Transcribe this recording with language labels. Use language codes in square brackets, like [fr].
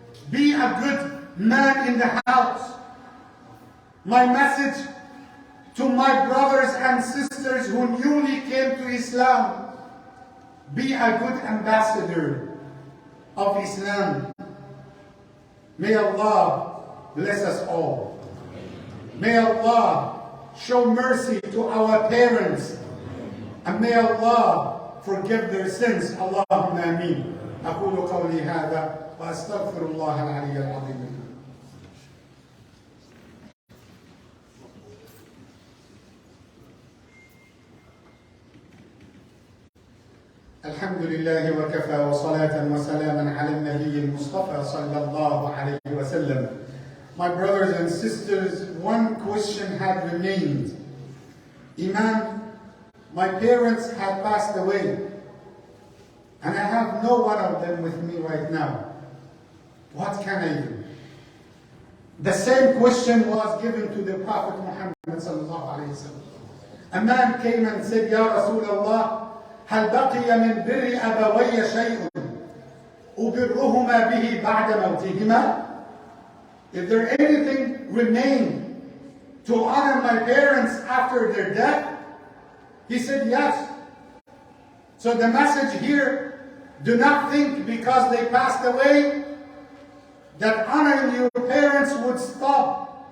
[en] Be a good man in the house. My message to my brothers and sisters who newly came to Islam, be a good ambassador of Islam. May Allah bless us all. May Allah show mercy to our parents. And may Allah forgive their sins. Allahumma ameen. [ar] أقول قولي هذا وأستغفر الله العلي العظيم. الحمد لله وكفى وصلاة وسلاما على النبي المصطفى صلى الله عليه وسلم. [en] My brothers and sisters, one question had remained. Imam, my parents had passed away, and I have no one of them with me right now. What can I do? The same question was given to the Prophet Muhammad sallallahu alayhi wa sallam. A man came and said, [ar] Ya Rasulullah, هل بقي من بر أبوي شيء أبرهما به بعد موتهما? [en] Is there anything remain to honor my parents after their death? He said yes. So the message here, do not think because they passed away that honoring your parents would stop.